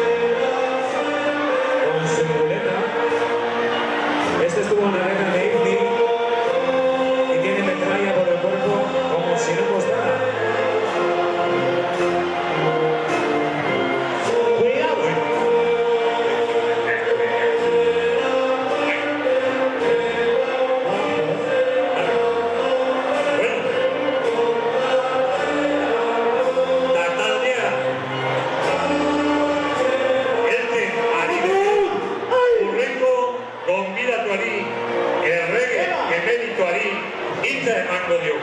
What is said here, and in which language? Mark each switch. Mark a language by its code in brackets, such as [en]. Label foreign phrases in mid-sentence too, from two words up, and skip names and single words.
[es] Con su muleta. Este estuvo en la guerra de Ifni. Y tiene metralla por el cuerpo como si no costara. Cuidado, [eu] Taldea Elten ari urrengo gonbidatuari errege emerituari hitza emango diogu.